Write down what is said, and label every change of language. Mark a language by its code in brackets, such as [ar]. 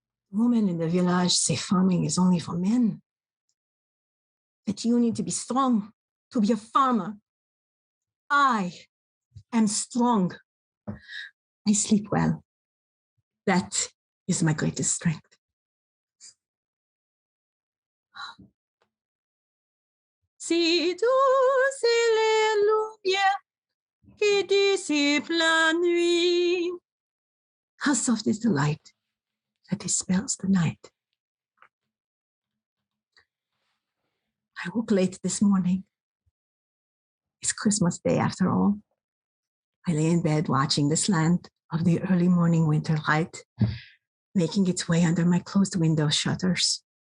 [en] Women in the village say farming is only for men. That you need to be strong to be a farmer. I am strong. I sleep well. That is my greatest strength. [fr] Si douce est les lumières qui dissipe la nuit. [en] How soft is the light that dispels the night. I woke late this morning. It's Christmas Day after all. I lay in bed watching the slant of the early morning winter light making its way under my closed window shutters.